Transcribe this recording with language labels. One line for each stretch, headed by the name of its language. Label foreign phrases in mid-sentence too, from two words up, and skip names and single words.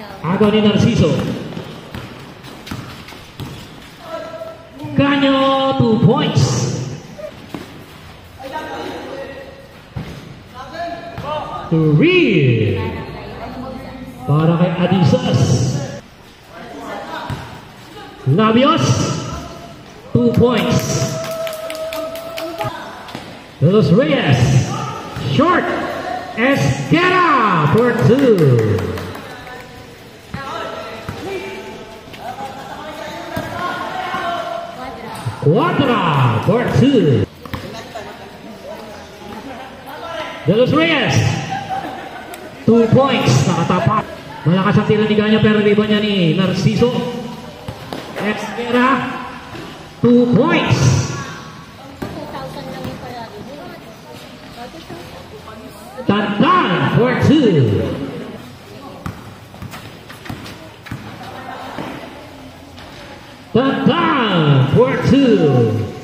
Filipino: Agaw ni Narciso. Ganyo, 2 points. Three. Para kay Adisas. Labios, 2 points. De Los Reyes, short. Esquera for 2. Quadra for 2. De Los Reyes, 2 points. Nakatapak. Malakas ang tira ni Ganyo pero riba niya ni Narciso. Esquera, 2 points. Tantan for 2. Tantan for 2.